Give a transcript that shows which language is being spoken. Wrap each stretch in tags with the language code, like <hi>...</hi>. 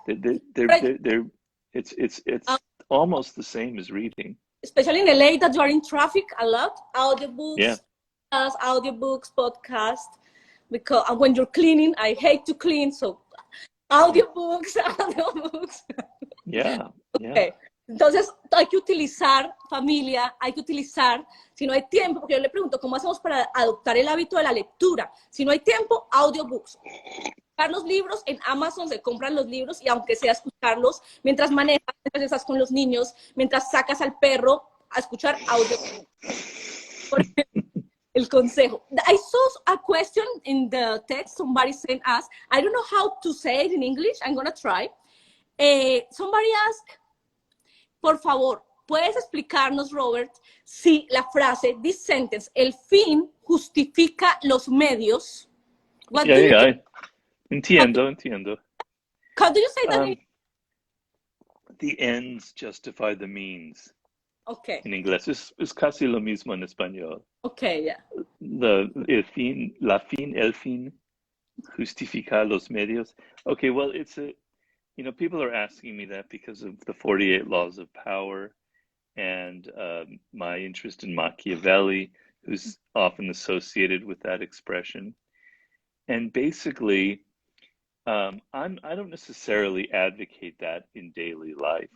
<en>They're it's almost the same as reading. Especially in LA that you are in traffic a lot, Yeah. audiobooks, podcast, because when you're cleaning, I hate to clean, so audiobooks, audiobooks. Yeah. Yeah. Okay.</en> <es>Entonces, hay que utilizar, familia, hay que utilizar, si no hay tiempo, porque yo le pregunto, ¿cómo hacemos para adoptar el hábito de la lectura? Si no hay tiempo, audiobooks. Los libros en Amazon, se compran los libros y aunque sea escucharlos mientras manejas, mientras estás con los niños, mientras sacas al perro a escuchar audio. El consejo.</es> <en>I saw a question in the text somebody sent us. I don't know how to say it in English. I'm going to try. Somebody asked,</en> <es>por favor, ¿puedes explicarnos, Robert, si la frase,</es> <en>this sentence,</en> <es>el fin justifica los medios?</es> <en>What do you think?</en> <es>Entiendo.</es> <en>How do you say that? The ends justify the means. Okay.</en> <es>En inglés es casi lo mismo en español.</es> <en>Okay, yeah.</en> <es>El fin justifica los medios.</es> <en>Okay, well, people are asking me that because of the 48 laws of power and my interest in Machiavelli, who's often associated with that expression. And basically, I don't necessarily advocate that in daily life.</en>